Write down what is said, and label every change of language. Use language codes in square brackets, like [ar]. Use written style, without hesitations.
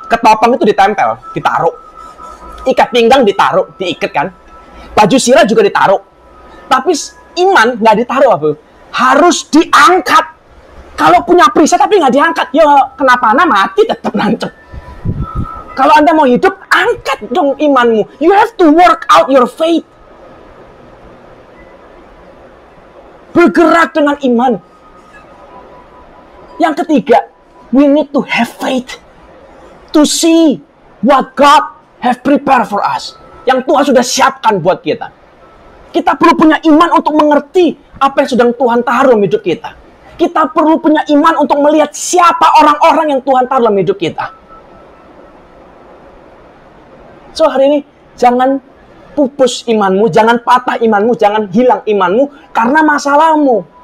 [id] Ketopong itu ditempel, ditaruh. Ikat pinggang ditaruh, diikat kan. Baju sirah juga ditaruh. Tapi iman nggak ditaruh, apa? Harus diangkat. Kalau punya perisai tapi nggak diangkat, ya kenapa Anda mati tetap nancep. Kalau Anda mau hidup, angkat dong imanmu. [en] You have to work out your faith. [id] Bergerak dengan iman. Yang ketiga, [en] we need to have faith to see what God have prepared for us. [id] Yang Tuhan sudah siapkan buat kita. Kita perlu punya iman untuk mengerti apa yang sedang Tuhan taruh dalam hidup kita. Kita perlu punya iman untuk melihat siapa orang-orang yang Tuhan taruh dalam hidup kita. So hari ini, jangan pupus imanmu, jangan patah imanmu, jangan hilang imanmu karena masalahmu.